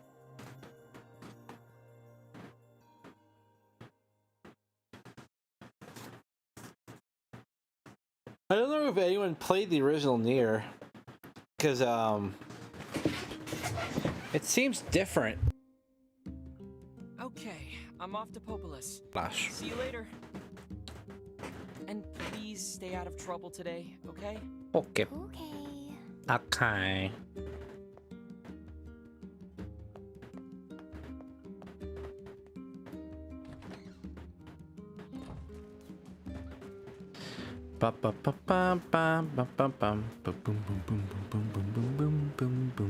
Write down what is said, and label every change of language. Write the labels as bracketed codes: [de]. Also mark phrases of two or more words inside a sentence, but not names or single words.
[en] I don't know if anyone played the original NieR, because it seems different. Okay, I'm off to Popolis. Gosh. See you later. And please stay out of trouble today, okay? Okay. Okay. Okay. Ba ba ba ba ba ba ba bum boom boom boom boom boom boom boom boom